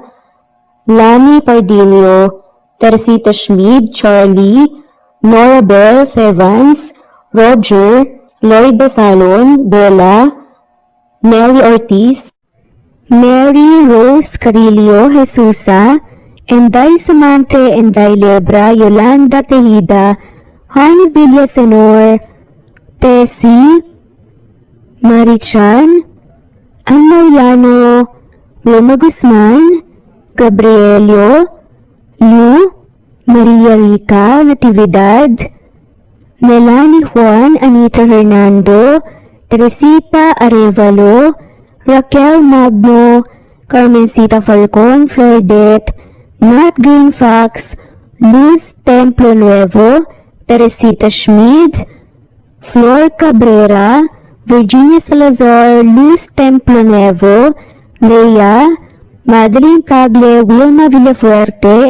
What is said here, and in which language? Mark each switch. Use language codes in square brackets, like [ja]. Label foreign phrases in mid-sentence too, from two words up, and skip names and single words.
[en] Lani Pardillo, Teresita Schmid, Charlie, Nora Bell Sevans, Roger, Lloyd Basalon, Bella, Nelly Ortiz, Mary Rose Carillo Jesusa, Enday Samante, Enday Lebra, Yolanda Tejida, Honey Villasenor, Tessie, Marichan, Ann Mariano, Wilma Guzman, Gabrielio, Lu, Maria Rica, Natividad, Melanie Juan, Anita Hernando, Teresita Arevalo, Raquel Magno, Carmencita Falcon, Floredet, Nat Green Fox, Luz Templo Nuevo, Teresita Schmid, Flor Cabrera, Virginia Salazar, Luz Templo Nuevo, Leia, Madeline Cagle, Wilma Villafuerte,